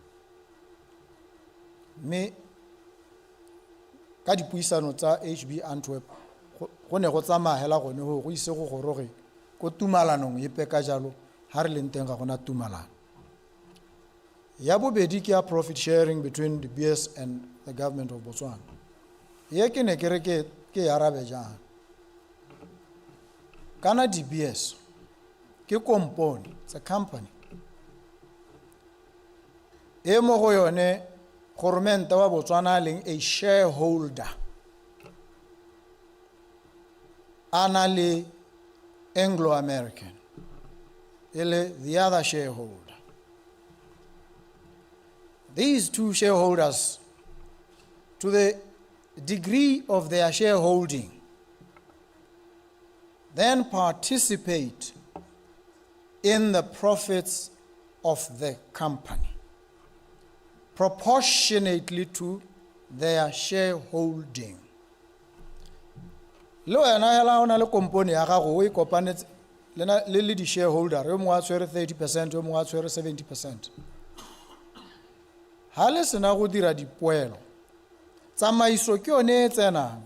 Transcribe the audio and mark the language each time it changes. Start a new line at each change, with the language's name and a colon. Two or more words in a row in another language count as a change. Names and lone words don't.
Tswana: Mme ka dipuisano tsa HB Antwerp go ne go tsamagela gone go ise go goroge ko tumalanong epe ka jalo ha re leng teng ga gona tumalano. Ya bobedi ke ya
English: profit sharing between the BS and the government of Botswana.
Tswana: Ye ke ne ke re ke arabe jang. Kana DBS ke company,
English: it's a company.
Tswana: E mo go yone government wa Botswana leng a shareholder. Anali Anglo-American.
English: The other shareholder. These two shareholders, to the degree of their shareholding, then participate in the profits of the company, proportionately to their shareholding.
Tswana: Lo ena hela ona le company ya gago o ikopanetse le di shareholder yo mongwe a tshwere 30% yo mongwe a tshwere 70%. Ha le sena go dira dipoelo tsamaiso ke yone e tsenang.